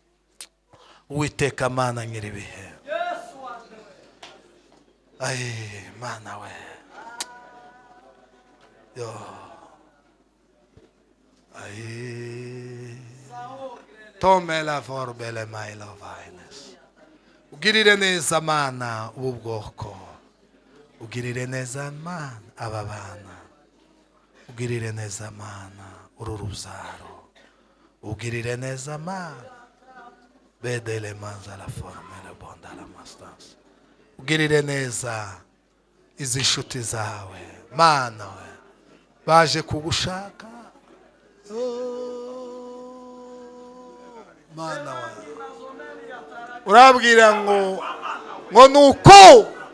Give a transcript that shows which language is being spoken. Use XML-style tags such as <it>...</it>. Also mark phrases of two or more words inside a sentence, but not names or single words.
<rw>Uwiteka Mana nyiribihe, Mana we, yo tome la forbele maila vines. Ugirire neza Mana ubu bwoko, ugirire neza Mana aba bana, ugirire neza Mana uru ruzaro, ugirire neza Mana bedele manza la formele bonda la mastans. Ugirire neza izi nshuti zawe Mana we baje kugushaka. Mana we urabwira ngo nuko</rw>